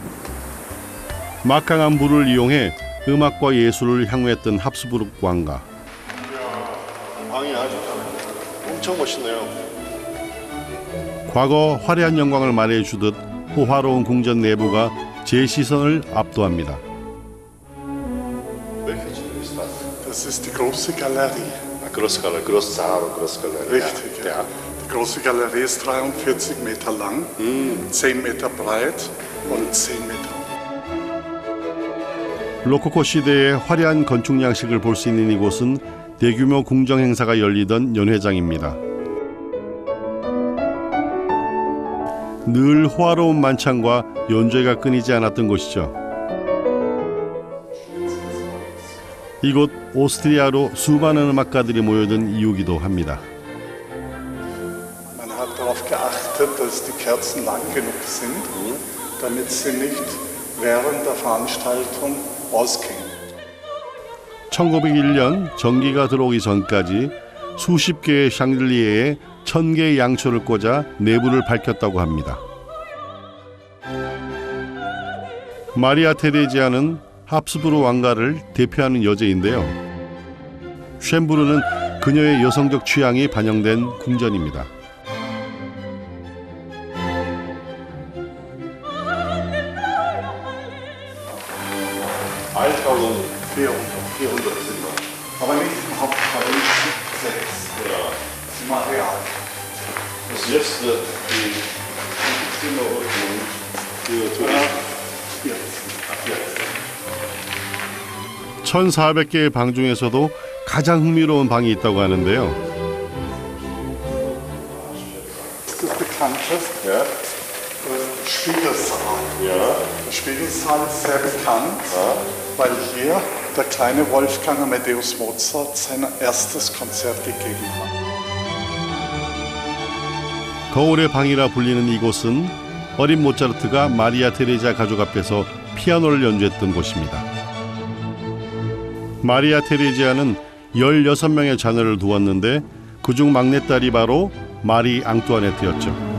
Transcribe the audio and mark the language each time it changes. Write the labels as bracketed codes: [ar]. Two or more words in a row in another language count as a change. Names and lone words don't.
[ko] 막강한 물을 이용해 음악과 예술을 향유했던 합스부르크 왕가. 방이 아주 엄청 멋있네요. 과거 화려한 영광을 말해주듯 호화로운 궁전 내부가 제 시선을 압도합니다. [de] Das ist die große Galerie. Große Galerie, große Saal, große Galerie. Richtig, ja. Die große Galerie ist 43 Meter lang, 10 Meter breit und 10 Meter. [ko] 로코코 시대의 화려한 건축 양식을 볼 수 있는 이곳은 대규모 궁정 행사가 열리던 연회장입니다. 늘 호화로운 만찬과 연주회가 끊이지 않았던 곳이죠. 이곳 오스트리아로 수많은 음악가들이 모여든 이유기도 합니다. [de] Man hat darauf geachtet, dass die Kerzen lang genug sind, damit sie nicht während der Veranstaltung ausgehen. [ko] 1901년 전기가 들어오기 전까지 수십 개의 샹들리에에 1000개의 양초를 꽂아 내부를 밝혔다고 합니다. 마리아 테레지아는 합스부르크 왕가를 대표하는 여제인데요. 쉔부르는 그녀의 여성적 취향이 반영된 궁전입니다. [de] Aber nicht im Hauptteil 6. Ja. Material. Das letzte, die [ko] 1400개의 방 중에서도 가장 흥미로운 방이 있다고 하는데요. [de] Das ist bekannt, Spiegelsaal. Der Spiegelsaal ist sehr bekannt, weil hier der kleine Wolfgang Amadeus Mozart sein erstes Konzert gegeben hat. [ko] 거울의 방이라 불리는 이곳은 어린 모차르트가 마리아 테레자 가족 앞에서 피아노를 연주했던 곳입니다. 마리아 테레지아는 16명의 자녀를 두었는데 그중 막내딸이 바로 마리 앙뚜아네트였죠.